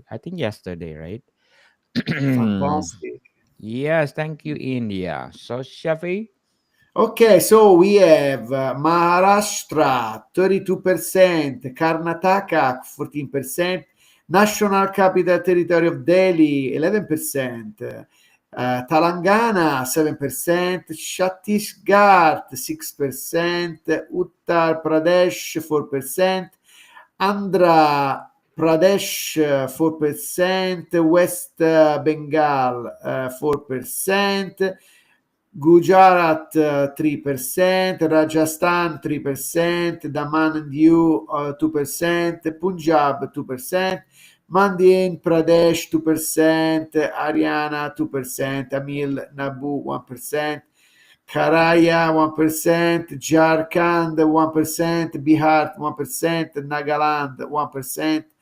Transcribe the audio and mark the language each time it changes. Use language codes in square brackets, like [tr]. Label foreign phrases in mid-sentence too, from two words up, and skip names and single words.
[en] I think yesterday, right? Fantastic. Yes, thank you, India. So, Shafi, Okay, so we have Maharashtra 32%, Karnataka 14%, National Capital Territory of Delhi 11%, Telangana 7%, Chhattisgarh 6%, Uttar Pradesh 4%, Andhra Pradesh 4%, West Bengal 4%, Gujarat 3%, Rajasthan 3%, Daman and Diu 2%, Punjab 2%, Madhya Pradesh 2%, Haryana 2%, Tamil Nadu 1%, Karaya 1%, Jharkhand 1%, Bihar 1%, Nagaland 1%,